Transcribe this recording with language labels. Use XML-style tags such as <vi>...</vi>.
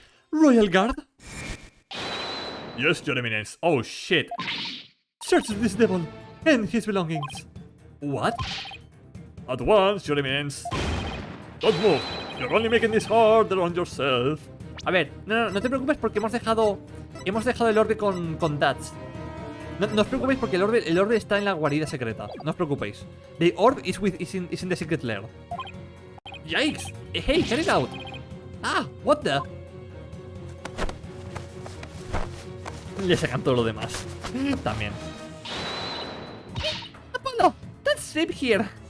<en>Royal Guard? Yes, Your Eminence. Oh shit. Search this devil and his belongings. What? At once, Your Eminence. Don't move. You're only making this harder on yourself.</en> <es>A ver, no te preocupes porque hemos dejado el orbe con Dats. No os preocupéis porque el orbe está en la guarida secreta. No os preocupéis.</es> <en>The orb is in the secret lair. Yikes! Hey, get it out! Ah, what the?</en> <es>Le sacan todo lo demás. También.</es> <en>Apollo, don't sleep here.</en>